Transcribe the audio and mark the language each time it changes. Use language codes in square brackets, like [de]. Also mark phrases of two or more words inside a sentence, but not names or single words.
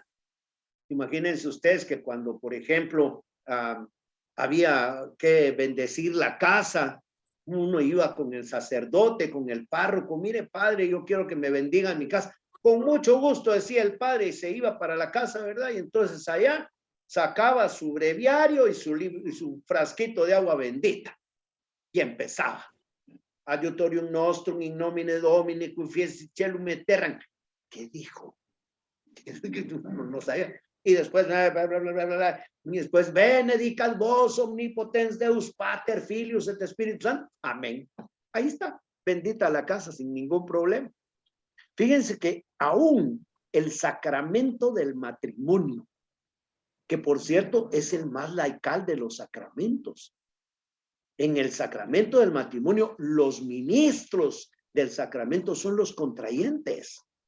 [es] Imagínense ustedes que cuando, por ejemplo, había que bendecir la casa, uno iba con el sacerdote, con el párroco, mire padre, yo quiero que me bendiga mi casa. Con mucho gusto, decía el padre, y se iba para la casa, ¿verdad? Y entonces allá sacaba su breviario y su frasquito de agua bendita y empezaba. [la] Adiutorium nostrum in nomine Domini qui fies celum et terram. [es] ¿Qué dijo? No sabía. Y después, bla, bla, bla, bla, bla, y después, [la] benedicat vos omnipotens Deus Pater, Filius et Spiritus Sanctus. [es] Amén. Ahí está, bendita la casa sin ningún problema. Fíjense que aún el sacramento del matrimonio, que por cierto es el más laical de los sacramentos. En el sacramento del matrimonio, los ministros del sacramento son los contrayentes.